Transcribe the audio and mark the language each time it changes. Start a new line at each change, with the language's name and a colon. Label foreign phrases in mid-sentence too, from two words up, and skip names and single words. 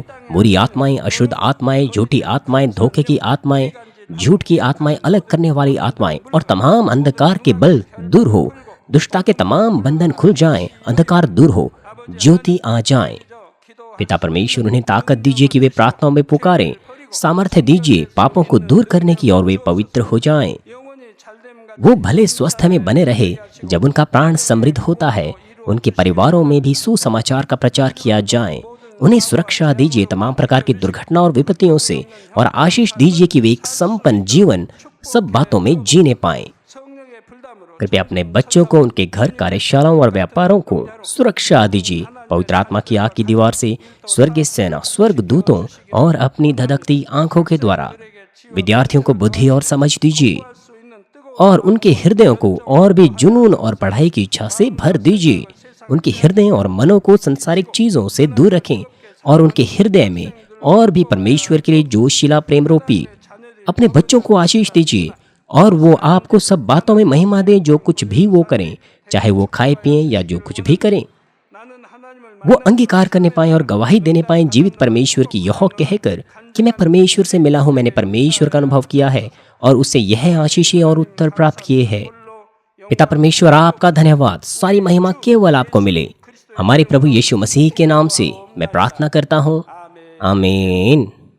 Hindi: बुरी आत्माएं, अशुद्ध आत्माएं, झूठी आत्माएं, धोखे की आत्माएं, झूठ की आत्माएं, अलग करने वाली आत्माएं और तमाम अंधकार के बल दूर हो। दुष्टता के तमाम बंधन खुल जाएं, अंधकार दूर हो, ज्योति आ जाए।
Korean: 기도
Hindi: पिता परमेश्वर, उन्हें ताकत दीजिए कि वे प्रार्थनाओं में पुकारें, सामर्थ्य दीजिए पापों को दूर करने की और वे पवित्र हो जाएं।
Korean: 영혼이 잘됨과
Hindi: वो भले स्वस्थ में बने रहे जब उनका प्राण समृद्ध होता है। उनके परिवारों में भी सुसमाचार का प्रचार किया जाए। उन्हें सुरक्षा दीजिए तमाम प्रकार की दुर्घटना और विपत्तियों से और आशीष दीजिए कि वे एक संपन्न जीवन सब बातों में जीने पाएं।
Korean: 성령의 불담으로
Hindi: कृपया अपने बच्चों को, उनके घर, कार्यशालाओं और व्यापारों को सुरक्षा दीजिए पवित्र आत्मा की आग की दीवार से, स्वर्गीय सेना, स्वर्ग दूतों और अपनी धधकती आंखों के द्वारा। विद्यार्थियों को बुद्धि और समझ दीजिए
Korean: 수 있는 뜨거운
Hindi: और उनके हृदयों को और भी जुनून और पढ़ाई की इच्छा से भर दीजिए। उनके हृदय और मनों को संसारिक चीजों से दूर रखें और उनके हृदय में और भी परमेश्वर के लिए जोशीला प्रेम रोपी। अपने बच्चों को आशीष दीजिए और वो आपको सब बातों में महिमा दें, जो कुछ भी वो करें, चाहे वो खाए पिए या जो कुछ भी करें।
Korean: 나는 하나님을
Hindi: वो अंगीकार करने पाएं और गवाही देने पाएं जीवित परमेश्वर की, यह कहकर कि मैं परमेश्वर से मिला हूं, मैंने परमेश्वर का अनुभव किया है और उससे यह आशीषें और उत्तर प्राप्त किए हैं। पिता परमेश्वर, आपका धन्यवाद, सारी महिमा केवल आपको मिले। हमारे प्रभु यीशु मसीह के नाम से मैं प्रार्थना करता हूँ, आमीन।